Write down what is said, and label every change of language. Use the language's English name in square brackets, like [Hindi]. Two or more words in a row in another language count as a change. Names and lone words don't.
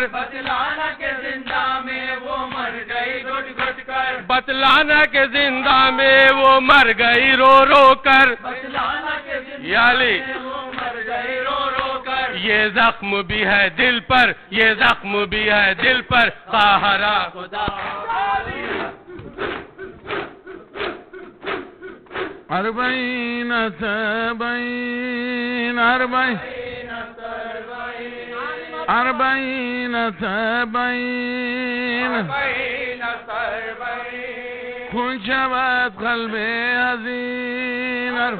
[Urdu] بتلانا کہ زندہ میں وہ مر گئی گٹ گٹ کر بتلانا کہ زندہ میں وہ مر گئی رو رو کر بتلانا کہ یا علی زندہ میں وہ مر گئی رو رو کر یہ زخم بھی ہے دل پر یہ زخم بھی ہے دل پر قاہرہ خدا [Arabic] اربعین سبعین اربعین اربعین سبعین [Persian] خون شود قلب حزین